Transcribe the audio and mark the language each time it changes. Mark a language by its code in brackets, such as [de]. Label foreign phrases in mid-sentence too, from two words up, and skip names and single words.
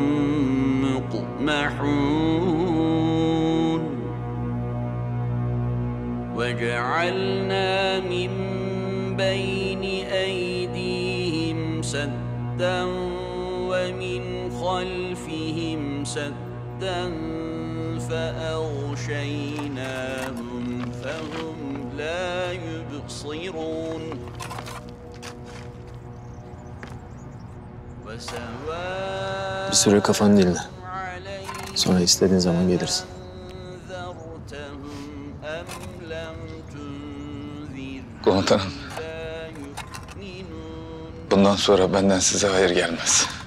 [ar] مقمحون وجعلنا من بين أيديهم سدا ومن خلفهم سدا فأغشيناهم فهم لا يبصرون [tr] Bir süre kafanı dinle. Sonra istediğin zaman gelirsin. Komutanım. Bundan sonra benden size hayır gelmez.